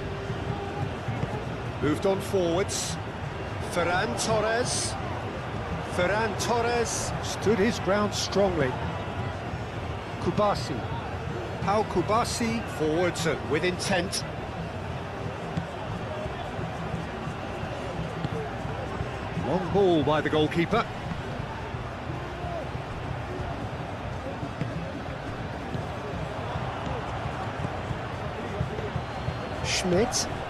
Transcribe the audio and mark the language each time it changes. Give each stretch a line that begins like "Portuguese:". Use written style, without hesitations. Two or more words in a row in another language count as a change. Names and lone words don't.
English: Moved on forwards. Ferran Torres. Ferran Torres stood his ground strongly. Kubasi. Pau Kubasi forwards and with intent. Long ball by the goalkeeper. Schmidt.